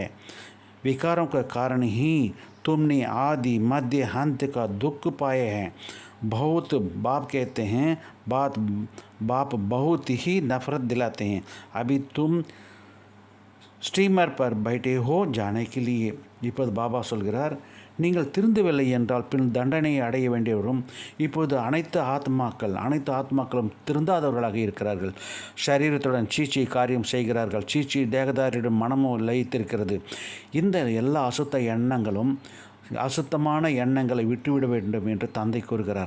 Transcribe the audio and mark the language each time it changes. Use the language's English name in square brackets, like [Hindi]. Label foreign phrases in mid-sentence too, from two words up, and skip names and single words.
[Hindi] विकारों के कारण ही तुमने आदि मध्य अंत का दुख पाए हैं। बहुत बाप कहते हैं बाप बहुत ही नफरत दिलाते हैं। अभी तुम ஸ்டீமர் पर बैठे हो जाने के लिए. [Tamil] இப்போது பாபா சொல்கிறார், நீங்கள் திருந்தவில்லை என்றால் பின் தண்டனையை அடைய வேண்டி வரும். இப்போது அனைத்து ஆத்மாக்களும் திருந்தாதவர்களாக இருக்கிறார்கள். சரீரத்துடன் சீச்சி காரியம் செய்கிறார்கள். சீச்சி தேகதாரியிடம் மனமும் லயித்திருக்கிறது. இந்த எல்லா அசுத்தமான எண்ணங்களை விட்டுவிட வேண்டும் என்று தந்தை கூறுகிறார்.